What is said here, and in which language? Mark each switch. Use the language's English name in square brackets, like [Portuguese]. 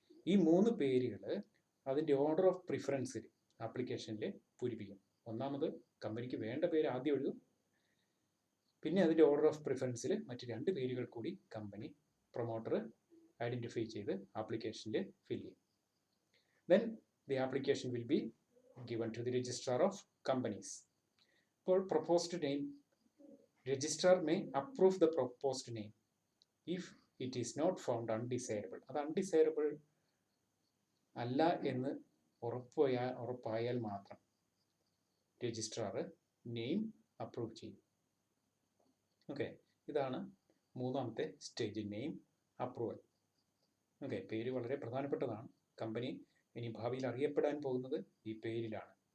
[Malayalam] ഈ 3 പേരുകൾ അതിൻ്റെ ഓർഡർ ഓഫ് പ്രിഫറൻസിൽ ആപ്ലിക്കേഷനിൽ പൂരിപ്പിക്കും. ഒന്നാമത് കമ്പനിക്ക് വേണ്ട പേര് ആദ്യം എഴുതും, പിന്നെ അതിൻ്റെ ഓർഡർ ഓഫ് പ്രിഫറൻസിൽ മറ്റ് 2 പേരുകൾ കൂടി കമ്പനി പ്രൊമോട്ടർ ഐഡൻറ്റിഫൈ ചെയ്ത് ആപ്ലിക്കേഷനിൽ ഫിൽ ചെയ്യും. [English] Then the application will be given to the registrar of companies. For proposed name, registrar may approve the proposed name if it is not found undesirable. [Malayalam] അത് undesirable അല്ല എന്ന് ഉറപ്പായാൽ മാത്രം രജിസ്ട്രാർ നെയിം അപ്രൂവ് ചെയ്യും. Okay, ഇതാണ് മൂന്നാമത്തെ stage, name approval. Okay, പേര് വളരെ പ്രധാനപ്പെട്ടതാണ്. കമ്പനി ഇനി ഭാവിയിൽ അറിയപ്പെടാൻ പോകുന്നത് ഈ പേരിലാണ്.